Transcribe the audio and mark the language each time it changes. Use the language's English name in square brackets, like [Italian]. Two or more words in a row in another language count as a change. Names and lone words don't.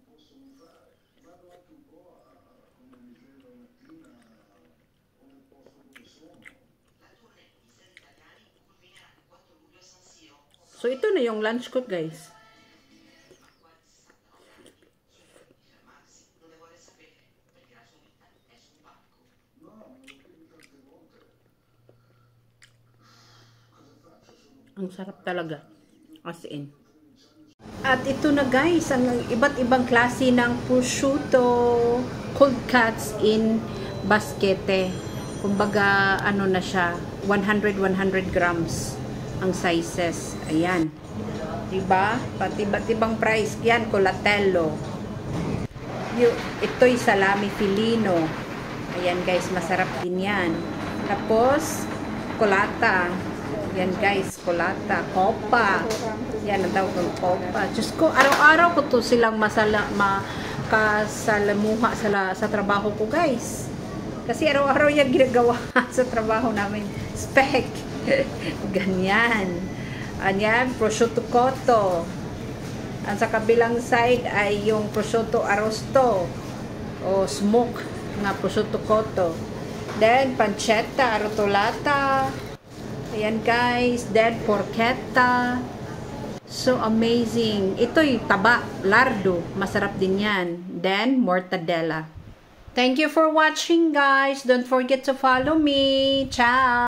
[Filipino] So, ito na yung lunch ko, guys. Ang sarap talaga. [English] As in. [Filipino] At ito na guys, ang iba't ibang klase ng prosciutto [English] cold cuts in baskete. [Filipino] Kumbaga, ano na siya, 100 grams ang sizes. Ayan. Diba? Pati iba't ibang price. Yan, colatello. Ito'y salami filino. Ayan guys, masarap din yan. Tapos, colata. Yan guys, colata, copa. Yan ang tawag ng copa. Diyos ko, araw-araw ko to silang makasalamuha sa trabaho ko guys. Kasi araw-araw yan ginagawa sa trabaho namin. Spec. Ganyan. Ayan, prosciutto cotto. Ang sa kabilang side ay yung prosciutto arrosto o smoke nga prosciutto cotto. Then, pancetta, arrotolata. Ayan guys, then porchetta. [English] So amazing. [Filipino] Ito'y taba, lardo. Masarap din yan. Then, mortadella. [English] Thank you for watching guys. Don't forget to follow me. Ciao!